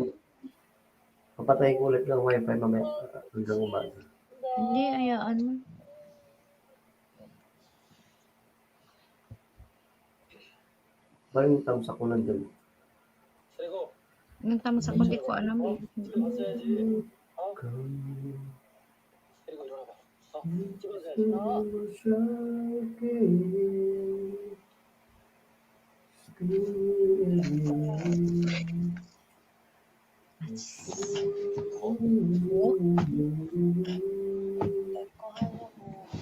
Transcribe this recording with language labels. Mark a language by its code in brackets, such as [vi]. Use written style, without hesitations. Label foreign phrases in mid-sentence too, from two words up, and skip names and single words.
[tl] Papatay ko ulit ng wifi mamaya hanggang umaga. Hindi, ayaan mo. Parang tamsak ko nandun. [ko] 그리고 [tl] Nagtamsak ko, hindi ko alam eh. [ko] 집에 갔어야지. 어? 그리고 일어나봐. 집에 내거 하려고.